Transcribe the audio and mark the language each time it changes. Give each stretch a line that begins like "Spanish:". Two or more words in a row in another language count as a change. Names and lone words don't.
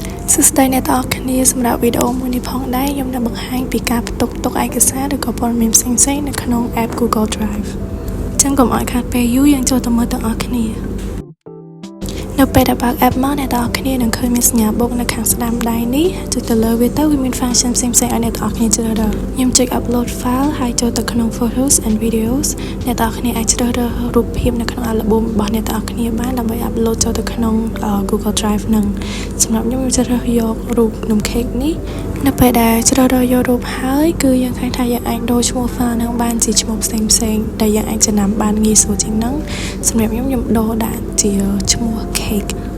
Khmer: សួស្តីអ្នកទាំងអស់គ្នាសម្រាប់វីដេអូមួយនេះផងដែរខ្ញុំនឹងបង្ហាញពីការផ្ទុកទុកឯកសារឬក៏ព័ត៌មានផ្សេងៗនៅក្នុង app Google Drive អញ្ចឹងកុំឲ្យខាតពេលយូរយើងចូលទៅមើលទាំងអ ស់គ្នានៅពេលដែលបើក app មកអ្នកទាំងអស់គ្នានឹងឃើញមានសញ្ញាបូកនៅខាងស្ដាំដៃនេះចុចទៅលើវាទៅវាមាន function ផ្សេងៗឲ្យ អ្នកទាំងអស់គ្នាជ្រើសរើសខ្ញុំចុច
English: upload file
Khmer: ហើយចូលទៅក្នុង
English: photos and videos
Khmer: អ្នកទាំងអស់គ្នាអាចជ្រើសរើសរូបភាពនៅក្នុង album របស់អ្នកទាំងអស់គ្នាបានដើម្បី upload ចូលទៅក្នុង Google Drive នឹងសម្រាប់ខ្ញុំជ្រើសរើសយករូបនំ cake នេះនៅពេលដែលជ្រើសរើសយករូបហើយគឺយើងឃើញថាយើងអាចដូរឈ្មោះ file នឹងបានជាឈ្មោះផ្សេងៗដែលយើងអាចចំណាំបានងាយស្រួលជាងហ្នឹងសម្រាប់ខ្ញុំដូរដាក់ជាឈ្មោះ cake